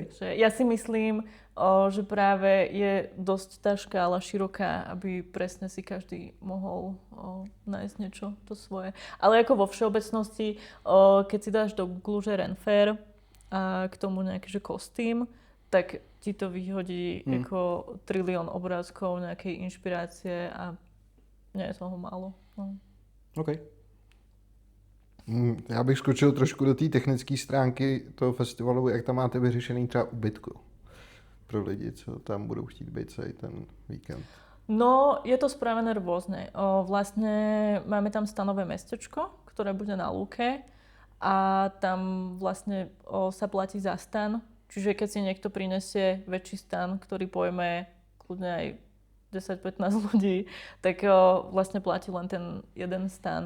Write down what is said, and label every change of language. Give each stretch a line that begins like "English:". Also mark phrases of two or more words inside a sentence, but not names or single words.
Slovak: Takže ja si myslím, že práve je dosť tá škála široká, aby presne si každý mohol nájsť niečo to svoje. Ale ako vo všeobecnosti, keď si dáš do Google, že Renfair a k tomu nejaký že kostým, tak ti to vyhodí ako trilión obrázkov, nejakej inšpirácie a nie je toho málo. No. OK.
Czech: Já bych skočil trošku do té technické stránky toho festivalu, jak tam máte vyřešený třeba ubytku pro lidi, co tam budou chtít být celý ten víkend.
Slovak: No, je to spravené rôzne. Vlastne máme tam stanové mestečko, ktoré bude na lúke a tam vlastne sa platí za stan. Čiže keď si niekto prinesie väčší stan, ktorý pojme kľudne aj 10-15 ľudí, tak vlastne platí len ten jeden stan.